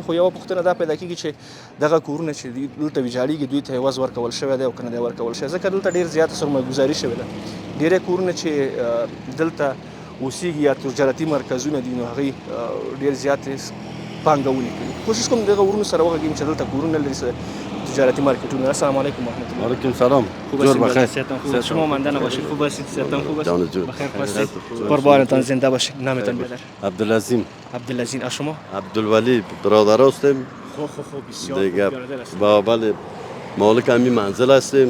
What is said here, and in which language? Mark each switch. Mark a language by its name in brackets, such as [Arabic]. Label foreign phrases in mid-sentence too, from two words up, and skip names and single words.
[Pashto] خو یوه پوښتنه دا پیدا کېږي چې دغه کورونه چې دلته ویجاړېږي دوی ته عوض ورکول شوی دی او که نه دی ورکول شوی، ځکه دلته ډېر زیاته سرمایه‌ګذاري شوې ده. ډېری کورونه چې دلته اوسېږي یا تجارتي مرکزونه دي نو هغوی ډېر زیاتې پانګونې کوي. کوشش کوم دغه ورونو سره وغږېږم چې دلته کورونه لري، تجارتی مارکتونه. [Arabic] السلام علیکم و رحمت الله. علیکم سلام. [Persian] خوب هستید؟ شما مانده نباشید. خوب هستید؟ صحتتان خوب است؟ بخیر هستید؟ قربانتان زنده باشید. نامتان بدر؟ عبدالعظیم. عبدالعظیم. از شما؟ عبدالولی. برادر هستیم. خوب بسیار دیگه بله مالک همین منزل هستیم.